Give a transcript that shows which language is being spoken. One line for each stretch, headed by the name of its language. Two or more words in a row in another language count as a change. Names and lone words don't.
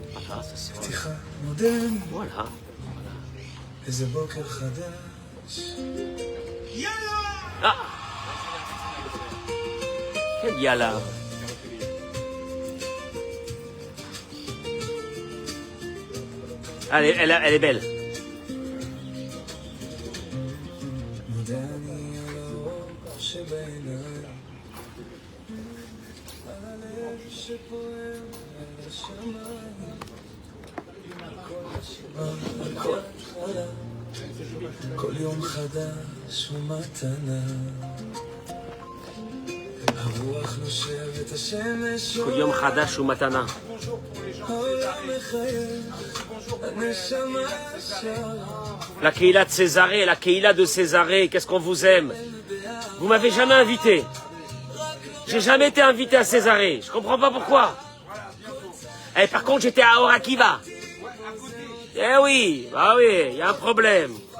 French: Ah, ça c'est
Hebrew: פתיחה מודרנית,
French: voilà.
Hebrew: איזה בוקר חדש.
French: Ah, quel yala. Elle est belle.
Hebrew: מודה אני על האור שבעיניי, על הלב שפועם על השמיים, על כל התחלה, כל יום חדש הוא מתנה. הרוח נושבת, השמש כל יום חדש הוא מתנה. העולם מחייך, הנשמה שרה.
French: La Keïla de Césarée, la Keïla de Césarée, qu'est-ce qu'on vous aime. Vous m'avez jamais invité. J'ai jamais été invité à Césarée. Je comprends pas pourquoi. Eh, par contre, j'étais à Orakiva. Eh oui, bah oui, il y a un problème.